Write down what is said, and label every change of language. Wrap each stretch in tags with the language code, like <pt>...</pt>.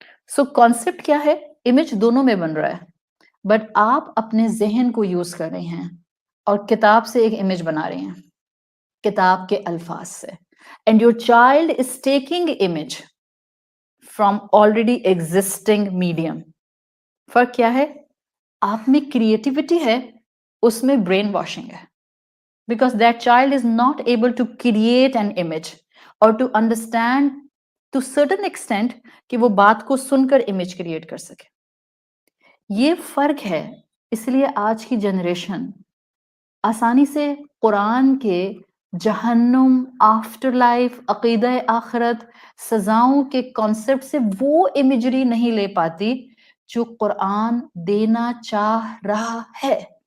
<ur>سو concept کیا ہے؟ Image دونوں میں بن رہا ہے، بٹ آپ اپنے ذہن کو یوز کر رہے ہیں اور کتاب سے ایک امیج بنا رہے ہیں، کتاب کے الفاظ سے.</ur> <en>And your child is taking image from already existing medium.</en> <ur>فرق کیا ہے؟ آپ میں کریٹیوٹی ہے، اس میں برین واشنگ ہے.</ur> <en>Because that child is not able to create an image or to understand to certain extent</en> <ur>کہ وہ بات کو سن کر امیج کریٹ کر سکے. یہ فرق ہے. اس لیے آج کی جنریشن آسانی سے قرآن کے جہنم، آفٹر لائف، عقیدہ آخرت، سزاؤں کے کانسیپٹ سے وہ امیجری نہیں لے پاتی جو قرآن دینا چاہ رہا ہے.</ur>